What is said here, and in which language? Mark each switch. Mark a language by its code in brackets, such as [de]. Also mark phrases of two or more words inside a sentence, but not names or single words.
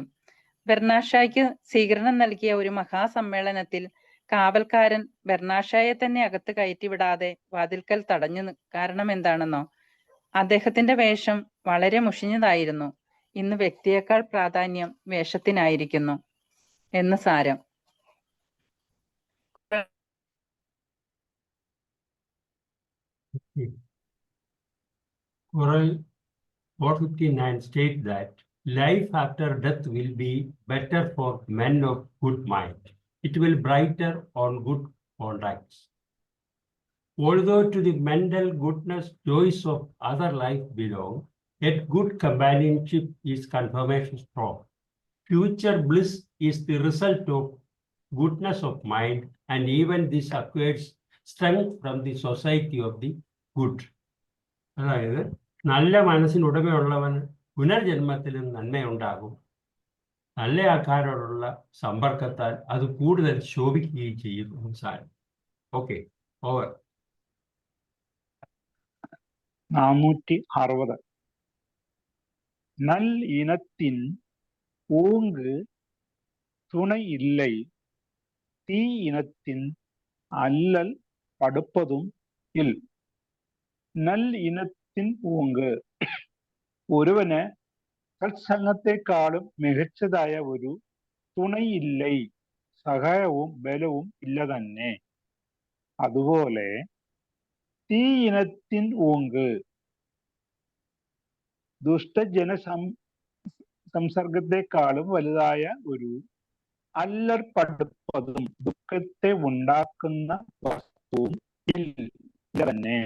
[ml] ബെർണാഷായ്ക്ക് സ്വീകരണം നൽകിയ ഒരു മഹാസമ്മേളനത്തിൽ കാവൽക്കാരൻ ബെർണാഷായെ തന്നെ അകത്ത് കയറ്റിവിടാതെ വാതിൽക്കൽ തടഞ്ഞു. കാരണം എന്താണെന്നോ? അദ്ദേഹത്തിന്റെ വേഷം വളരെ മുഷിഞ്ഞതായിരുന്നു. ഇന്ന് വ്യക്തിയേക്കാൾ പ്രാധാന്യം വേഷത്തിനായിരിക്കുന്നു എന്ന് സാരം. [en] Quran 459 states that life after death will be better for men of good mind. It will brighter on good contacts. Although to the mental goodness, joys of other life belong, yet good companionship is confirmation strong. Future bliss is the result of goodness of mind, and even this acquires strength from the society of the good. [ml] അതായത് നല്ല മനസ്സിനുടമയുള്ളവന് പുനർജന്മത്തിലും നന്മയുണ്ടാകും. നല്ല ആൾക്കാരോടുള്ള സമ്പർക്കത്താൽ അത് കൂടുതൽ ശോഭിക്കുകയും ചെയ്യും. അവസാനം [en] okay, over. [ml] 460. [ta] நல் இனத்தின் ஓங்கு துணை இல்லை, தீ இனத்தின் அல்லல் படுப்பதும் இல். நல் இனத்தின் ஓங்கு, [ml] ഒരുവന് സത്സംഗത്തെക്കാളും മികച്ചതായ ഒരു തുണയില്ലേ, സഹായവും ബലവും ഇല്ല തന്നെ. അതുപോലെ [ta] தீ இனத்தின் ஓங்கு, [ml] ദുഷ്ടജന സംസർഗത്തെക്കാളും വലുതായ ഒരു അല്ലർപ്പെടുപ്പതും ദുഃഖത്തെ ഉണ്ടാക്കുന്ന വസ്തുവും ഇല്ല തന്നെ.